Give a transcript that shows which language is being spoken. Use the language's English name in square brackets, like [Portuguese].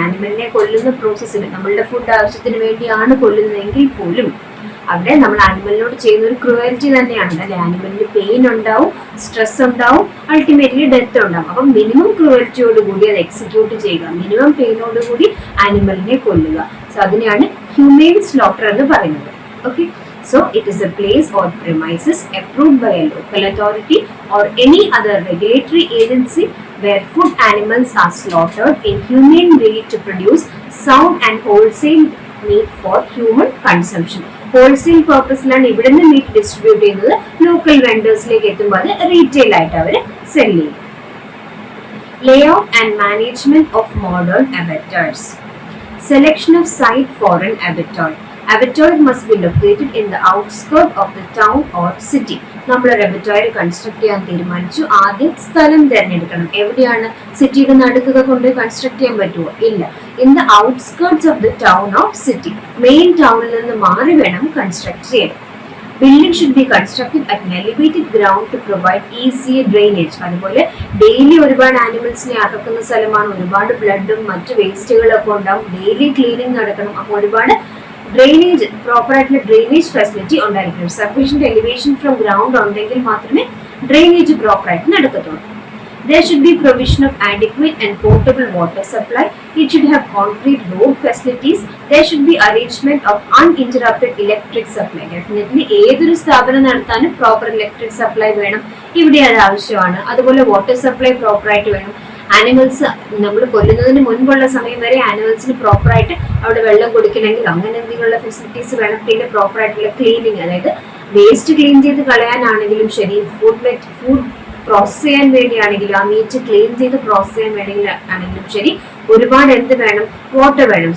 [Malayalam] ആനിമലിനെ കൊല്ലുന്ന പ്രോസസ്സിൽ നമ്മളുടെ ഫുഡ് ആവശ്യത്തിന് വേണ്ടിയാണ് കൊല്ലുന്നതെങ്കിൽ പോലും അവിടെ നമ്മൾ ആനിമലിനോട് ചെയ്യുന്ന ഒരു ക്രൂവൽറ്റി തന്നെയാണ്. അല്ലെ, ആനിമലിന് പെയിൻ ഉണ്ടാവും, സ്ട്രെസ് ഉണ്ടാവും, അൾട്ടിമേറ്റ്ലി ഡെത്ത് ഉണ്ടാവും. അപ്പം മിനിമം ക്രൂവൽറ്റിയോട് കൂടി അത് എക്സിക്യൂട്ട് ചെയ്യുക, മിനിമം പെയിനോട് കൂടി ആനിമലിനെ കൊല്ലുക. സോ അതിനെയാണ് ഹ്യൂമൻ സ്ലോട്ടർ എന്ന് പറയുന്നത്. [English] Okay, so it is a place or premises approved by a local authority or any other regulatory agency where food animals are slaughtered in humane way to produce sound and wholesale meat for human consumption. [Malayalam] Wholesale പർപ്പസിലാണ് ഇവിടുന്ന് meet distribute ചെയ്യുന്നത്. Local വെൻഡേഴ്സിലേക്ക് എത്തുമ്പോൾ അത് retail ആയിട്ട് അവർ cell ചെയ്യും. [English] Layout and management of modern abattoirs. Selection of site for an abattoir. Abattoir must be located in the outskirts of the town or city. [Malayalam] നമ്മൾ ഒരു അബറ്റോർ construct ചെയ്യാൻ തീരുമാനിച്ചു. ആദ്യം സ്ഥലം തിരഞ്ഞെടുക്കണം. എവിടെയാണ്? സിറ്റിയുടെ നടുക്കൊക്കെ കൊണ്ട് കൺസ്ട്രക്ട് ചെയ്യാൻ പറ്റുമോ? ഇല്ല. [English] In the outskirts of the town or city. [Malayalam] Main ടൗണിൽ നിന്ന് മാറി വേണം കൺസ്ട്രക്ട് ചെയ്യാൻ. [English] Building should be constructed at an elevated ground to provide easy drainage. [Malayalam] അതുപോലെ ഡെയിലി ഒരുപാട് ആനിമൽസിനെ അറക്കുന്ന സ്ഥലമാണ്. ഒരുപാട് ബ്ലഡും മറ്റു വേസ്റ്റുകളൊക്കെ ഉണ്ടാവും. ഡെയിലി ക്ലീനിങ് നടക്കണം. അപ്പോൾ ഒരുപാട് ഡ്രെയിനേജ്, പ്രോപ്പർ ആയിട്ടുള്ള ഡ്രെയിനേജ് ഫെസിലിറ്റി ഉണ്ടായിരിക്കണം. സഫീഷ്യന്റ് എലിവേഷൻ ഫ്രം ഗ്രൗണ്ട് ഉണ്ടെങ്കിൽ മാത്രമേ ഡ്രെയിനേജ് പ്രോപ്പർ ആയിട്ട് നടക്കത്തുള്ളൂ. [English] There should be provision of adequate and portable water supply. It should have concrete road facilities. There should be arrangement of uninterrupted electric supply. [Malayalam] Definitely ഏതൊരു സ്ഥാപനം നടത്താനും proper electric supply വേണം. ഇവിടെ അത് ആവശ്യമാണ്. അതുപോലെ വാട്ടർ സപ്ലൈ പ്രോപ്പർ ആയിട്ട് വേണം. ആനിമൽസ് നമ്മൾ കൊല്ലുന്നതിന് മുൻപുള്ള സമയം വരെ ആനിമൽസിന് പ്രോപ്പറായിട്ട് അവിടെ വെള്ളം കൊടുക്കണമെങ്കിൽ അങ്ങനെ എന്തെങ്കിലുള്ള ഫെസിലിറ്റീസ് വേണം. പിന്നെ പ്രോപ്പർ ആയിട്ടുള്ള ക്ലീനിങ്, അതായത് വേസ്റ്റ് ക്ലീൻ ചെയ്ത് കളയാനാണെങ്കിലും ശരി, ഫുഡ് പ്രോസസ് ചെയ്യാൻ വേണ്ടിയാണെങ്കിലും, ആ മീറ്റ് ക്ലീൻ ചെയ്ത് പ്രോസസ് ചെയ്യാൻ വേണമെങ്കിലും ശരി, ഒരുപാട് എന്ത് വേണം? വാട്ടർ വേണം.